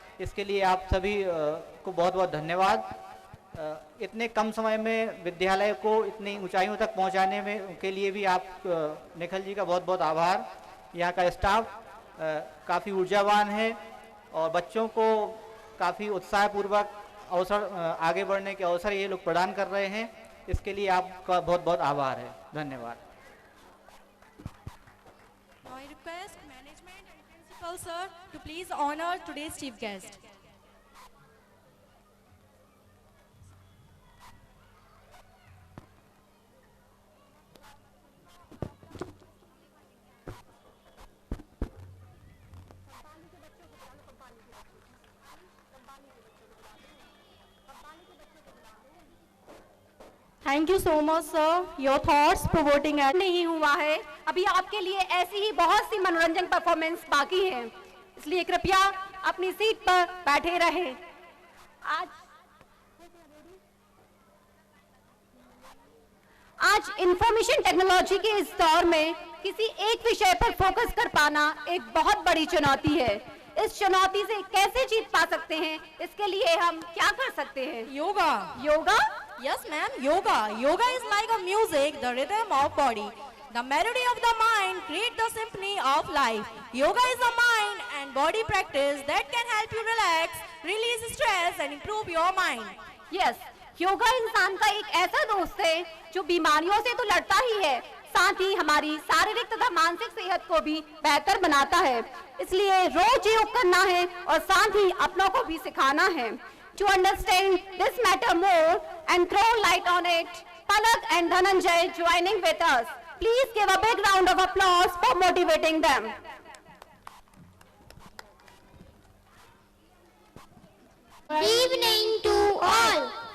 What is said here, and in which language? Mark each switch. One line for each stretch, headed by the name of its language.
Hindi: इसके लिए आप सभी को बहुत बहुत धन्यवाद। इतने कम समय में विद्यालय को इतनी ऊंचाइयों तक पहुंचाने में के लिए भी आप निखिल जी का बहुत बहुत आभार। यहाँ का स्टाफ काफ़ी ऊर्जावान है और बच्चों को काफ़ी उत्साहपूर्वक अवसर आगे बढ़ने के अवसर ये लोग प्रदान कर रहे हैं। इसके लिए आपका बहुत बहुत आभार है। धन्यवाद।
English: Now I request management and principal sir to please honor today's chief guest. Thank you so much, sir. Your thoughts provoking and
Hindi: नहीं हुआ है, अभी आपके लिए ऐसी ही बहुत सी मनोरंजन परफॉर्मेंस बाकी है, इसलिए कृपया अपनी सीट पर बैठे रहें। आज इंफॉर्मेशन टेक्नोलॉजी के इस दौर में किसी एक विषय पर फोकस कर पाना एक बहुत बड़ी चुनौती है। इस चुनौती से कैसे जीत पा सकते हैं, इसके लिए हम क्या कर सकते हैं?
English: Yoga.
Hindi: Yoga?
English: Yes, ma'am. Yoga. Yoga is like a music, the rhythm of body. The melody of the mind creates the symphony of life. Yoga is a mind and body practice that can help you relax, release stress and improve your mind.
Hindi: Yes, yoga इंसान का एक ऐसा दोस्त है जो बीमारियों से तो लड़ता ही है, साथ ही हमारी शारीरिक तथा मानसिक सेहत को भी बेहतर बनाता है। इसलिए रोज योग करना है और साथ ही अपनों को भी सिखाना है।
English: To understand this matter more and throw light on it, Palak and Dhananjay joining with us. Please give a big round of applause for motivating them. Good evening to all.